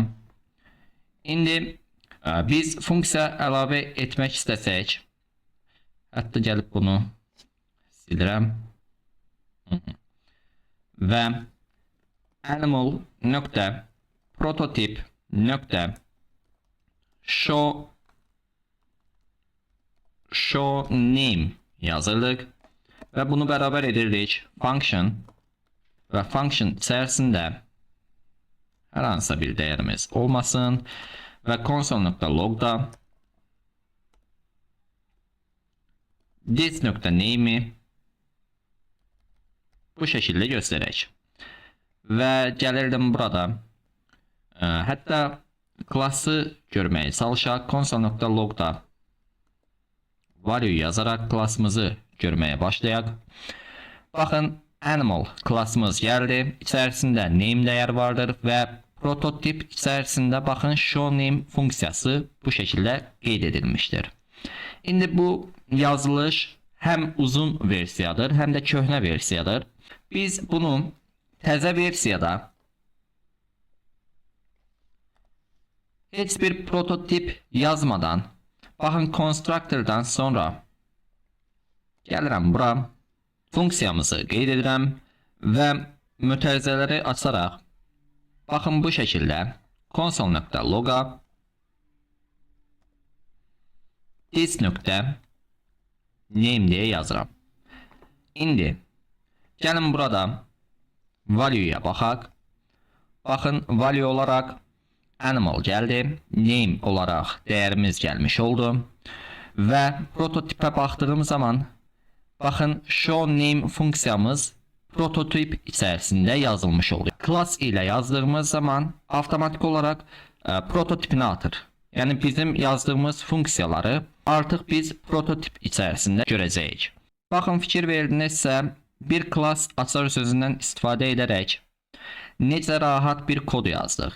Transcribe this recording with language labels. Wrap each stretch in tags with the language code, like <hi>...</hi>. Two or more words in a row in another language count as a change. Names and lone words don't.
<az>İndi biz funksiya əlavə etmək istəsək, hətta gəlib bunu silirəm və animal nöqtə prototip nöqtə</az> <en>show name</en> <az>yazırıq və bunu bərabər edirik function və function içərisində hər hansısa bir dəyərimiz olmasın və console.logda this.name'i bu şəkildə göstərək. Və gəlirdim burada. Hətta klası görməyə çalışaq. Console.logda value yazaraq klassımızı görməyə başlayaq. Baxın, animal klassımız gəldi. İçərisində name dəyər vardır və prototip içərisində baxın</az> <en>show name</en> <az>funksiyası bu şəkildə qeyd edilmişdir. İndi bu yazılış həm uzun versiyadır, həm də köhnə versiyadır. Biz bunu təzə versiyada heç bir prototip yazmadan, baxın constructor'dan sonra gəlirəm bura, funksiyamızı qeyd edirəm və mötərizələri açaraq, baxın bu şəkildə console.log'a this.name deyə yazıram. İndi gəlin burada value'ya baxaq. Baxın, value olaraq animal gəldi, name olaraq dəyərimiz gəlmiş oldu və prototipə baxdığım zaman baxın</az> <en>show name</en> <az>funksiyamız prototip içərisində yazılmış oldu. Class ilə yazdığımız zaman avtomatik olaraq prototipini atır. Yəni bizim yazdığımız funksiyaları artıq biz prototip içərisində görəcəyik. Baxın, fikir verdinizsə bir class açar sözündən istifadə edərək necə rahat bir kod yazdıq.</az>